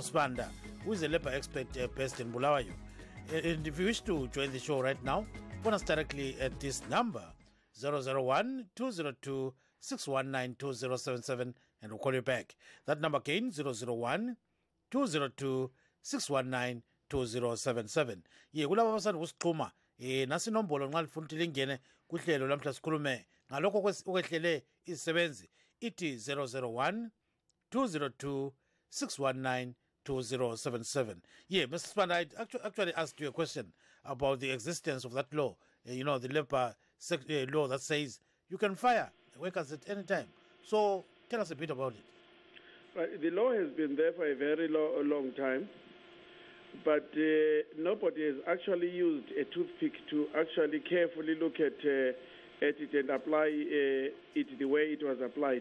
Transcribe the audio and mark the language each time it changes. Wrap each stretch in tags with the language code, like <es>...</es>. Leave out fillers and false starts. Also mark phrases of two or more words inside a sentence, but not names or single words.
<en>Spanda, who is a labor expert based in Bulawayo. And if you wish to join the show right now, phone us directly at this number, 001-202-619-2077, and we'll call you back. That number again, 001-202-619-2077.</en> <nd>Ye kulaba basana kusiqhuma nasi nombolo nxa lifuna ukuthi lingene kuhlelo lamhla sikhulume ngalokho okwehlele izisebenzi ithi 001-202-619-2077.</nd> <en>Yeah, Mr. Span, I actually asked you a question about the existence of that law, the labor law that says you can fire workers at any time. So tell us a bit about it. Right. The law has been there for a very long time, but nobody has actually used a toothpick to actually carefully look at it and apply it the way it was applied.</en>